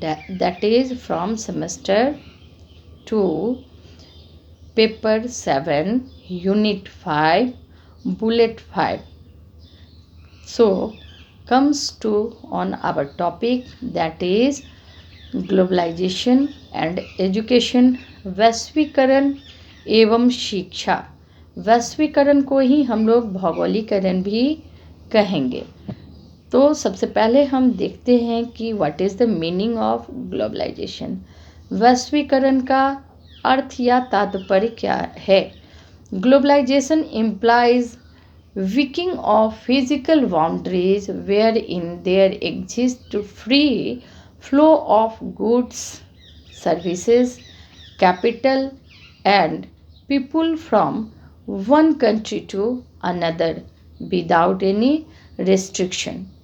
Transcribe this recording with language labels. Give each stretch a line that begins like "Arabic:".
English: That is from semester 2, paper 7, unit 5, bullet 5. So comes to on our topic, that is globalisation and education,
Hindi: वैश्वीकरण एवं शिक्षा। वैश्वीकरण को ही हम लोग भौगोलिकरण भी कहेंगे। तो सबसे पहले हम देखते हैं कि
English: What is the meaning of globalisation.
Hindi: वैश्वीकरण का अर्थ या तात्पर्य क्या है?
English: Globalisation implies weakening of physical boundaries wherein there exists free flow of goods, services, capital, and people from one country to another without any restriction.